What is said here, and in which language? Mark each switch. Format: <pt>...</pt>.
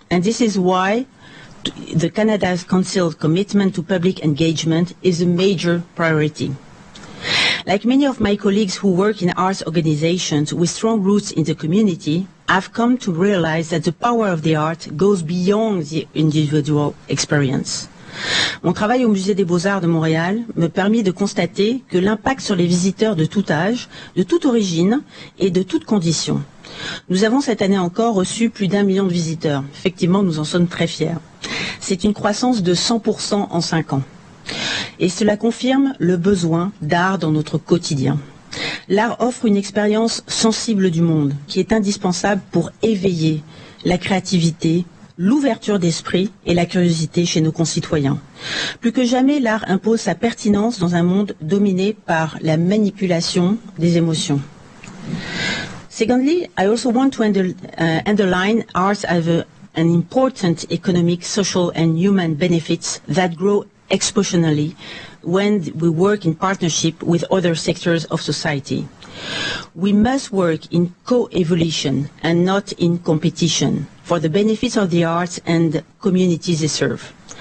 <en>And this is why the Canada's Council's commitment to public engagement is a major priority. Like many of my colleagues who work in arts organizations with strong roots in the community, I've come to realize that the power of the art goes beyond the individual experience.</en> <fr>Mon travail au Musée des Beaux-Arts de Montréal me permet de constater que l'impact sur les visiteurs de tout âge, de toute origine et de toutes conditions. Nous avons cette année encore reçu plus d'1 million de visiteurs. Effectivement, nous en sommes très fiers. C'est une croissance de 100% en 5 ans. Et cela confirme le besoin d'art dans notre quotidien. L'art offre une expérience sensible du monde qui est indispensable pour éveiller la créativité, l'ouverture d'esprit et la curiosité chez nos concitoyens. Plus que jamais, l'art impose sa pertinence dans un monde dominé par la manipulation des émotions.</fr> <en>Secondly, I also want to underline arts as an important economic, social and human benefits that grow exponentially when we work in partnership with other sectors of society. We must work in co-evolution and not in competition for the benefits of the arts and communities they serve.</en>